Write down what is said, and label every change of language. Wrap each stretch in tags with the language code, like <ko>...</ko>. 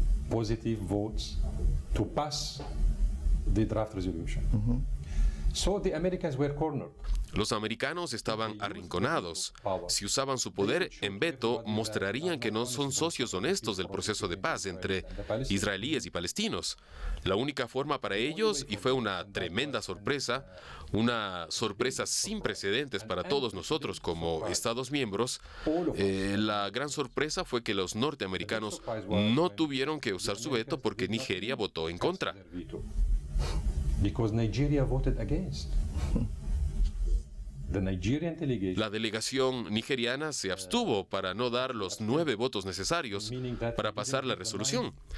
<en>Positive votes to pass the draft resolution. So the Americans were cornered.</en> <es>Los americanos estaban arrinconados. Si usaban su poder en veto, mostrarían que no son socios honestos del proceso de paz entre israelíes y palestinos. La única forma para ellos, y fue una tremenda sorpresa, una sorpresa sin precedentes para todos nosotros como Estados miembros, la gran sorpresa fue que los norteamericanos no tuvieron que usar su veto porque Nigeria votó en contra.</es> <en>Because Nigeria voted against.</en> <es>La delegación nigeriana se abstuvo para no dar los 9 votos necesarios para pasar la resolución.</es>